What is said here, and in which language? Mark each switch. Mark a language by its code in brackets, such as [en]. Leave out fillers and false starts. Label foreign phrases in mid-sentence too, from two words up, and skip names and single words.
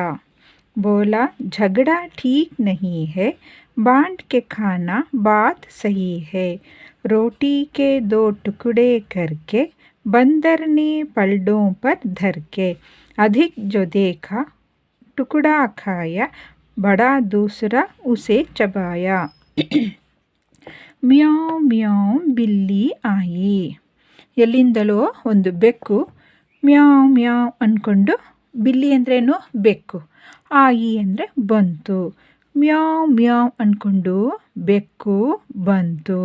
[hi] बोला, झगड़ा ठीक नहीं है, बांट के खाना बात सही है. रोटी के दो टुकड़े करके बंदर ने पलड़ों पर धर के, अधिक जो देखा टुकड़ा खाया, बड़ा दूसरा उसे चबाया. म्याऊँ म्याऊँ बिल्ली आई. [kn] ಎಲ್ಲಿಂದಲೋ ಒಂದು ಬೆಕ್ಕು ಮ್ಯಾವ್ ಮ್ಯಾವ್ ಅಂದ್ಕೊಂಡು, ಬಿಲ್ಲಿ ಅಂದ್ರೇನು? ಬೆಕ್ಕು. ಆಯಿ ಅಂದರೆ ಬಂತು. ಮ್ಯಾವ್ ಮ್ಯಾವ್ ಅಂದ್ಕೊಂಡು ಬೆಕ್ಕು ಬಂತು.